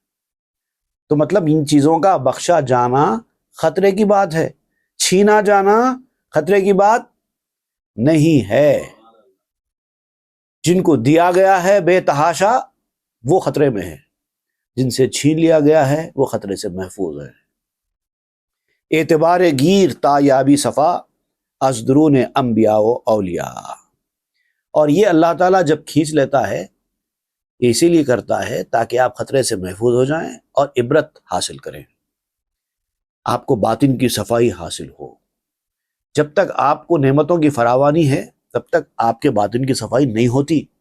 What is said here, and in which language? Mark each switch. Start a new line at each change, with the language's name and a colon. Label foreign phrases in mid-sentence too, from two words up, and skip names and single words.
Urdu: تو مطلب ان چیزوں کا بخشا جانا خطرے کی بات ہے، چھینا جانا خطرے کی بات نہیں ہے۔ جن کو دیا گیا ہے بے تحاشا وہ خطرے میں ہے، جن سے چھین لیا گیا ہے وہ خطرے سے محفوظ ہے۔
Persian: اعتبار گیر تا یابی صفا از درون انبیاء و اولیاء۔
Urdu: اور یہ اللہ تعالیٰ جب کھینچ لیتا ہے اسی لیے کرتا ہے تاکہ آپ خطرے سے محفوظ ہو جائیں اور عبرت حاصل کریں، آپ کو باطن کی صفائی حاصل ہو۔ جب تک آپ کو نعمتوں کی فراوانی ہے تب تک آپ کے باطن کی صفائی نہیں ہوتی۔